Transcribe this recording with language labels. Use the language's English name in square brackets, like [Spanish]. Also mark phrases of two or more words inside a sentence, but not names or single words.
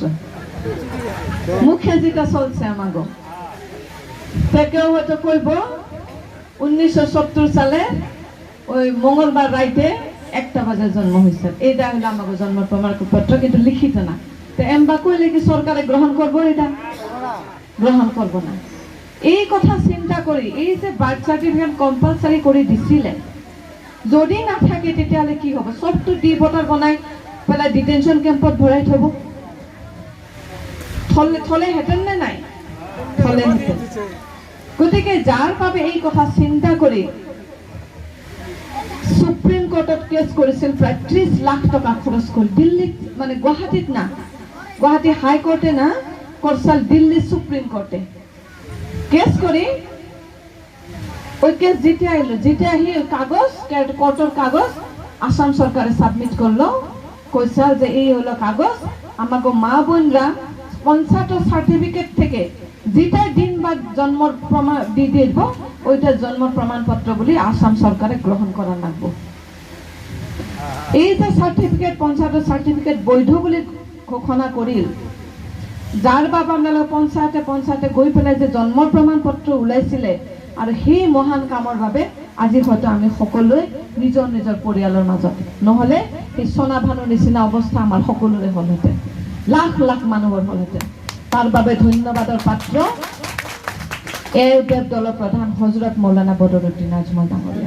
[Bangla] মুখে যেটা চলছে আমাকে, কেউ হয়তো কইব 1970 সালে ওই মঙ্গলবার রাইতে 1টা বাজে জন্ম হয়েছে। এইটা হলো আমাকে জন্ম প্রমাণপত্র, কিন্তু লিখিত না। তো এমবা কইলে কি সরকারে গ্রহণ করবো? এটা গ্রহণ করব না। এই কথা চিন্তা করি এই যে [English] birth certificate compulsory [Bangla] করে দিছিলে, যদি না থাকে [Assamese] তেতিয়াহ'লে কি হ'ব? চবটো ডি ভোটাৰ বনাই পেলাই ডিটেনশ্যন কেম্পত ভৰাই থব। থলেহেঁতেন নে নাই? থলেহেঁতেন। গতিকে যাৰ বাবে এই কথা চিন্তা কৰি সুপ্ৰিম কোৰ্টত কেছ কৰিছিল, প্ৰায় 30 লাখ টকা খৰচ কৰি, দিল্লীত মানে গুৱাহাটীত না, [Bangla] গুৱাহাটী হাইকোর্টে না করছাল, দিল্লি সুপ্রিম কোর্টে কেস করে ওই কেস জিতে আইলো। জিতে আহি কাগজ, কোর্টের কাগজ আসাম সরকারে সাবমিট করলো। কইসাল যে এই হলো কাগজ, আমাকে মা বোনরা 50 সার্টিফিকেট থেকে যেটা দিন বা জন্মর প্রমাণ দিয়ে দিব, ওইটা জন্ম প্রমাণপত্র বলে আসাম সরকারে গ্রহণ করা লাগবে। এই যে সার্টিফিকেট 50 সার্টিফিকেট বৈধ বলে ঘোষণা করিল, [Assamese] যার বাবা আপনার পঞ্চায়েতে গৈ পেলাই যে জন্ম প্ৰমাণপত্ৰ ওলাইছিলে, আৰু সেই মহান কামৰ বাবে আজি হয়তো আমি সকলোৱে নিজৰ নিজৰ পৰিয়ালৰ মাজত, নহ'লে এই সোনা ভানুৰ নিচিনা অৱস্থা আমাৰ সকলোৰে হ'লহেঁতেন, লাখ লাখ মানুহৰ হ'লহেঁতেন। তাৰ বাবে ধন্যবাদৰ পাত্ৰ এওঁদেৱ দলৰ প্ৰধান হজৰত মৌলানা বদৰুদ্দিন আজমল ডাঙৰীয়া।